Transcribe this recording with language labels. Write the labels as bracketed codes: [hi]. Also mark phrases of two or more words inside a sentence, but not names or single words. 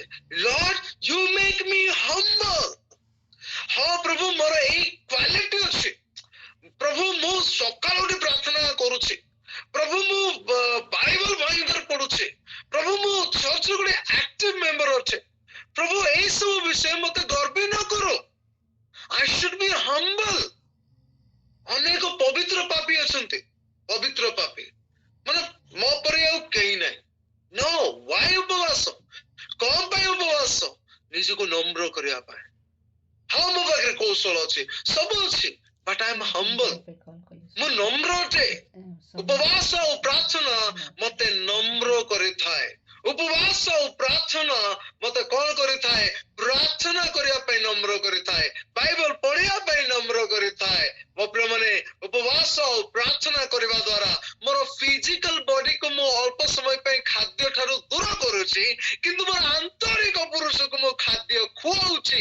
[en] Lord, you make me humble. [or] ହଁ ପ୍ରଭୁ, ମୋର ଏଇ କ୍ୱାଲିଟି ଅଛି। ପ୍ରଭୁ, ମୁଁ ସକାଳୁ ଉଠି ପ୍ରାର୍ଥନା କରୁଛି। ପ୍ରଭୁ, ମୁଁ ବାଇବଲ ଭୟଙ୍କର ପଢୁଛି। ପ୍ରଭୁ, ମୁଁ ଚର୍ଚ୍ଚର ଗୋଟେ [en] active member [or] ଅଛି। ପ୍ରଭୁ, ଏଇ ସବୁ ବିଷୟ ମତେ ଗର୍ବି ନ କର। [en] I should be humble. [or] ଅନେକ ପବିତ୍ର ପାପୀ ଅଛନ୍ତି, ପବିତ୍ର ପାପୀ ମାନେ ମୋ ପରି ଆଉ କେହି ନାହିଁ। [en] No, why [or] ଉପବାସ? କଣ ପାଇଁ ଉପବାସ? ନିଜକୁ ନମ୍ର କରିବା ପାଇଁ। ହଁ, ମୋ ପାଖରେ କୌଶଳ ଅଛି, ସବୁ ଅଛି, [en] but I am humble. [or] ମୁଁ ନମ୍ର ଅଟେ। ଉପବାସ ଓ ପ୍ରାର୍ଥନା ମତେ ନମ୍ର କରିଥାଏ। ଉପବାସ ଓ ପ୍ରାର୍ଥନା ମତେ କଣ କରିଥାଏ? ପ୍ରାର୍ଥନା କରିବା ପାଇଁ ନମ୍ର କରିଥାଏ, ବାଇବଲ ପଢିବା ପାଇଁ ନମ୍ର କରିଥାଏ। ମୋ ପ୍ରିୟ ମାନେ, ଉପବାସ ଓ ପ୍ରାର୍ଥନା କରିବା ଦ୍ୱାରା ମୋର [en] physical body [or] ମୁଁ ଅଳ୍ପ ସମୟ ପାଇଁ ଖାଦ୍ୟ ଠାରୁ ଦୂର କରୁଛି, କିନ୍ତୁ ମୋର ଆନ୍ତରିକ ପୁରୁଷକୁ ମୁଁ ଖାଦ୍ୟ ଖୁଆଉଛି।